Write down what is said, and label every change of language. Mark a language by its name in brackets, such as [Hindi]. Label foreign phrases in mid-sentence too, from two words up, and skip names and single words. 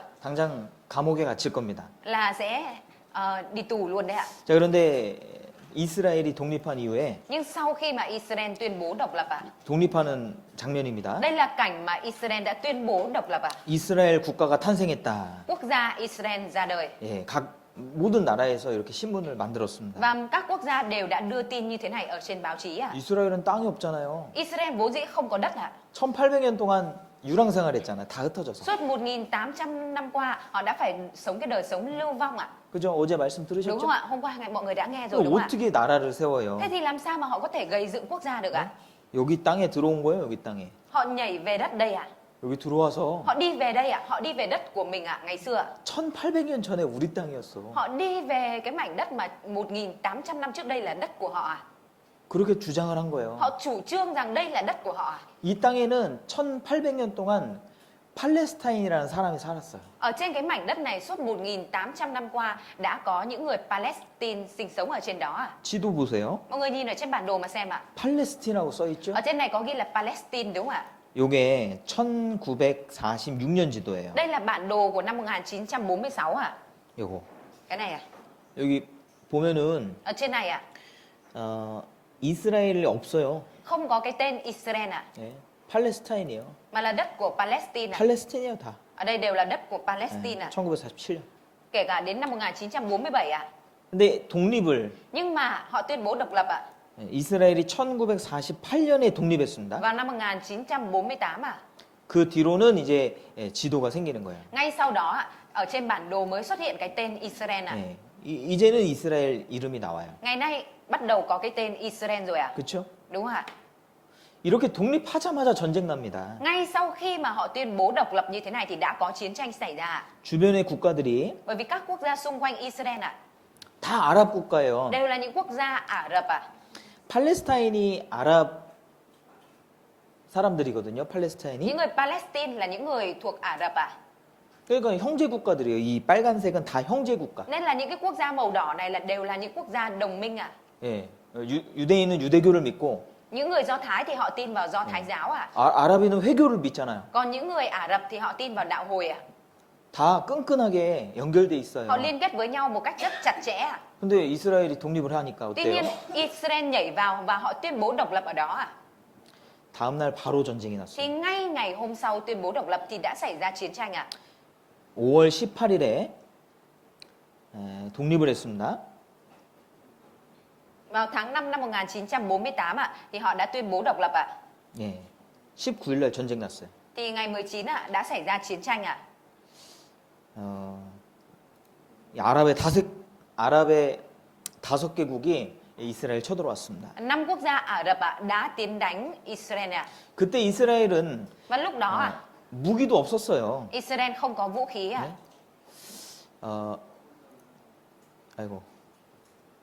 [Korean] 당장 감옥에 갇힐 겁니다. [Vietnamese] Là sẽ đi tù luôn đấy ạ. [Korean] 자, 그런데 이스라엘이 독립한 이후에 [Vietnamese] Nhưng sau khi mà Israel tuyên bố độc lập ạ, [Korean] 독립하는 장면입니다. [Vietnamese] đây là cảnh mà Israel đã tuyên bố độc lập ạ. [Korean] 이스라엘 국가가 탄생했다. [Vietnamese] Quốc gia Israel ra đời. [Korean] 예, 각 모든 나라에서 이렇게 신문을 만들었습니다. [Vietnamese] Và các quốc gia đều đã đưa tin như thế này ở trên báo chí ạ. [Korean] 이스라엘은 땅이 없잖아요. [Vietnamese] Israel vốn dĩ không có đất ạ. [Korean] 1800년 동안 유랑 생활했잖아요. 다 흩어져서. [Vietnamese] Suốt 1.800 năm qua họ đã phải sống cái đời sống lưu vong ạ. [Korean] 그죠? 어제 말씀 [Vietnamese] Đúng [Korean] 들으셨죠? [Vietnamese] không ạ? Hôm qua mọi người đã nghe rồi đúng không ạ? [Korean] 어떻게 나라를 세워요? [Vietnamese] Thế thì làm sao mà họ có thể gây dựng quốc gia được ạ? [Korean] 여기 땅에 들어온 거예요, 여기 땅에. [Vietnamese] Họ nhảy về đất đây ạ. [Korean] 여기 들어와서 [Vietnamese] Họ đi về đây ạ. Họ đi về đất của mình ạ, ngày xưa ạ. [Korean] 1800년 전에 우리 땅이었어. [Vietnamese] Họ đi về cái mảnh đất mà 1.800 năm trước đây là đất của họ ạ. [Korean] 그렇게 주장을 한 거예요. [Vietnamese] Họ chủ trương rằng đây là đất của họ ạ. [Korean] 이 땅에는 1800년 동안 팔레스타인이라는 사람이 살았어요. [Vietnamese] Ở trên cái mảnh đất này suốt 1.800 năm qua đã có những người Palestine sinh sống ở trên đó ạ. [Korean] 지도 보세요. [Vietnamese] Mọi người nhìn ở trên bản đồ mà xem ạ. [Korean] 팔레스틴이라고 써 있죠? [Vietnamese] Ở trên này có ghi là Palestine đúng không ạ? [Korean] 요게 1946년 지도예요. [Vietnamese] Đây là bản đồ của năm 1946 ạ. [Korean] 요거. [Vietnamese] Cái này à? [Korean] 여기 보면은 [Vietnamese] Ở trên này ạ. [Korean] 이스라엘이 없어요. [Vietnamese] Không có cái tên Israel ạ. [Korean] 예. 팔레스타인이에요. [Vietnamese] Mà là đất của Palestine ạ. [Korean] 팔레스틴이에요, 다. [Vietnamese] Ở đây đều là đất của Palestine ạ. [Korean] 1947년. [Vietnamese] Kể cả đến năm 1947 ạ. [Korean] 근데 독립을 [Vietnamese] Nhưng mà họ tuyên bố độc lập ạ. [Korean] 이스라엘이 1948년에 독립했습니다. [Vietnamese] Vào năm 1948 ạ. [Korean] 그 뒤로는 이제 지도가 생기는 거예요. [Vietnamese] Ngay sau đó ạ, ở trên bản đồ mới xuất hiện cái tên Israel ạ. [Korean] 예. 이제는 이스라엘 이름이 나와요. [Vietnamese] Ngày nay bắt đầu có cái tên Israel rồi ạ. [Korean] 그렇죠? [Vietnamese] Đúng không ạ? [Korean] 이렇게 독립하자마자 전쟁 납니다. [Vietnamese] Ngay sau khi mà họ tuyên bố độc lập như thế này thì đã có chiến tranh xảy ra ạ. [Korean] 주변의 국가들이 [Vietnamese] Bởi vì các quốc gia xung quanh Israel ạ [Korean] 다 아랍 국가예요. [Vietnamese] đều là những quốc gia Ả Rập ạ. [Korean] 팔레스타인이 아랍 사람들이거든요. 팔레스타인이. [Vietnamese] Những người Palestine là những người thuộc Ả Rập ạ. [Korean] 그러니까 형제 국가들이에요. 이 빨간색은 다 형제 국가. [Vietnamese] Nên là những cái quốc gia màu đỏ này là đều là những quốc gia đồng minh ạ. [Korean] 예. 유대인은 유대교를 믿고 [Vietnamese] Những người Do Thái thì họ tin vào Do Thái giáo ạ. [Korean] 아랍인은 회교를 믿잖아요. [Vietnamese] Còn những người Ả Rập thì họ tin vào đạo Hồi ạ. [Korean] 다 끈끈하게 연결돼 있어요. [Vietnamese] Họ liên kết với nhau một cách rất chặt chẽ ạ. [Korean] 근데 이스라엘이 독립을 하니까 [Vietnamese] Tuy [Korean] 어때요? [Vietnamese] nhiên Israel nhảy vào và họ tuyên bố độc lập ở đó ạ. [Korean] 다음 날 바로 전쟁이 났어요. [Vietnamese] Thì ngay ngày hôm sau tuyên bố độc lập thì đã xảy ra chiến tranh ạ. [Korean] 5월 18일에 독립을 했습니다. [Vietnamese] Vào tháng 5 năm 1948 ạ thì họ đã tuyên bố độc lập ạ. [Korean] 예. 19일 날 전쟁 났어요. [Vietnamese] Thì ngày 19 ạ đã xảy ra chiến tranh ạ. [Korean] 아랍의 5개국이 이스라엘 쳐들어왔습니다. [Vietnamese] 5 quốc gia Ả Rập ạ đã tiến đánh Israel ạ. [Korean] 그때 이스라엘은 [Vietnamese] Và lúc đó ạ [Korean] 무기도 없었어요. [Vietnamese] Israel không có vũ khí ạ. [Korean] 아이고.